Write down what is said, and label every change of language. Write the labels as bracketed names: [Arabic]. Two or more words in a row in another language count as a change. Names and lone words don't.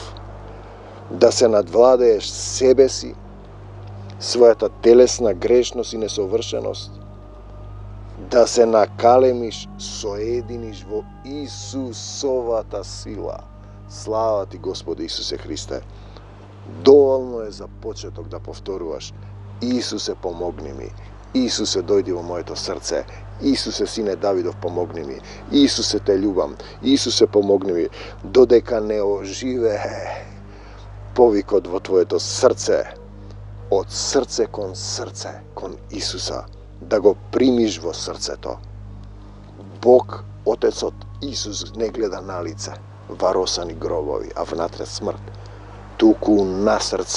[Macedonian] Да се надвладееш себе си, својата телесна грешност и несовршеност, да се накалемиш, соединиш во Исусовата сила. Слава ти, Господи Исусе Христе. Доволно е за почеток да повторуваш: Исусе, помогни ми. Исусе, дојди во моето срце. Исусе, сине Давидов, помогни ми. Исусе, те љубам. Исусе, помогни ми. Додека не оживее повикот во твоето срце, од срце, кон Исуса, да го примиш во срцето. Бог, Отецот, Исус не гледа на лице, варосани гробови, а внатре смрт, туку на срце.